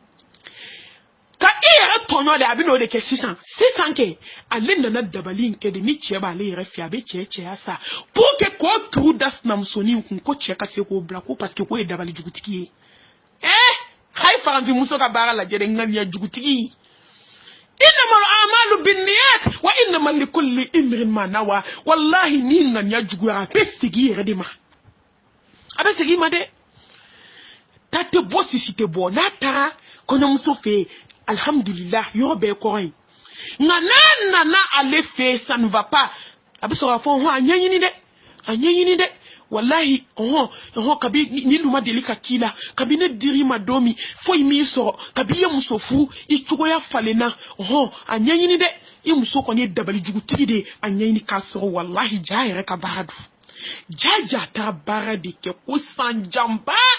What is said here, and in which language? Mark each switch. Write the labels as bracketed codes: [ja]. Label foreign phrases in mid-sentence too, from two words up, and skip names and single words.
[bm] ka i yɛrɛ tɔɲɔ de a bɛ n'o de kɛ sisan kɛ ale nana dabali in kɛ de ni cɛ b'ale yɛrɛ fɛ a bɛ cɛ cɛya sa pour que k'o turu da sinamusonin kun ko cɛ ka se k'o bila ko parce que k'o ye dabali jugutigi ye hayi faransimuso ka baara lajɛ dɛ ŋaniya jugutigi [ar] إنما الأعمال بالنيات وإنما لكل امرئ ما نوى [bm] wallahi ni ŋaniya juguyara a bɛ segin yɛrɛ de ma a bɛ segin ma dɛ ta tɛ bɔ sisi tɛ bɔ n'a taara kɔɲɔmuso fɛ alhamdulillah yɔrɔ bɛɛ kɔrɔ ye nka n'a nana ale fɛ ça [fr] ne va pas [bm] a bɛ sɔrɔ a fɔ a ɲɛɲini dɛ wallahi kabi ni duma deli ka k'i la kabi ne diri ma don min foyi m'i sɔrɔ kabi i ye muso furu i cogoya falenna a ɲɛɲini dɛ i muso kɔni ye dabali jugutigi de a ɲɛɲini k'a sɔrɔ wallahi ja yɛrɛ ka baara don ja ta baara de kɛ ko sanjanba